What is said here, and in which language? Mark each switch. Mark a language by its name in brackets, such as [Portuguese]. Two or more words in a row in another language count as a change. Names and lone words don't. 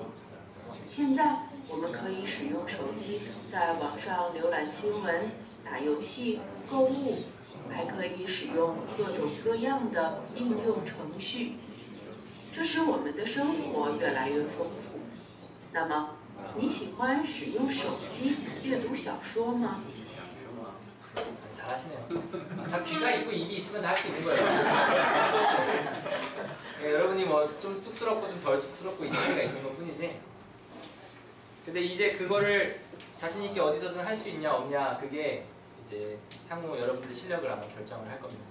[Chinese] 现在我们可以使用手机在网上浏览新闻、打游戏、购物，还可以使用各种各样的应用程序，这使我们的生活越来越丰富。那么，你喜欢使用手机阅读小说吗？ [Korean] 잘하시네요. 다 귀가 있고 입이 있으면 다 할 수 있는 거예요. 네, 여러분이 뭐 좀 쑥스럽고 좀 덜 쑥스럽고 이해가 있는 것 뿐이지. 근데 이제 그거를 자신 있게 어디서든 할 수 있냐 없냐 그게 이제 향후 여러분들 실력을 아마 결정을 할 겁니다.